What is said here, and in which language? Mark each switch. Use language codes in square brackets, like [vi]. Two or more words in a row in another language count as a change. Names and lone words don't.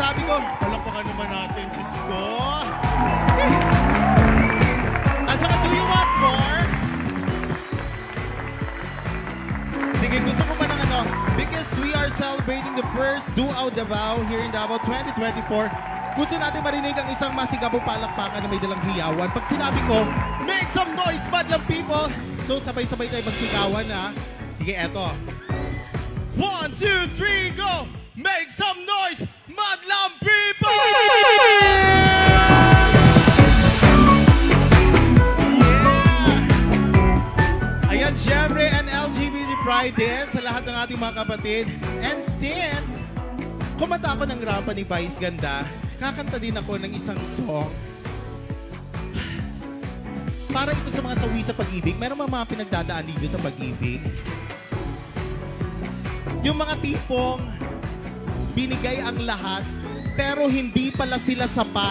[tl] ko. Palakpakan naman natin, Diyos ko. At saka, [en] do you want more? [tl] Sige, gusto ko ba ng ano? [en] Because we are celebrating the first Duao Davao here in Davao 2024. [tl] Gusto natin marinig ang isang masigabong palakpakan na may dalang hiyawan. Pag sinabi ko, [en] make some noise, madlang people! [tl] So, sabay-sabay tayo magsigawan, ha? Sige, eto. 1, 2, 3, go! [en] Make some noise, madlang people! [tl] Yeah! Ayan, syempre, and LGBT Pride din sa lahat ng ating mga kapatid. And since kumanta ako ng rapa ni Vice Ganda, kakanta din ako ng isang song para ito sa mga sawi sa pag-ibig. Meron mga pinagdadaan dito sa pag-ibig. Yung mga tipong binigay ang lahat pero hindi pala sila sapat.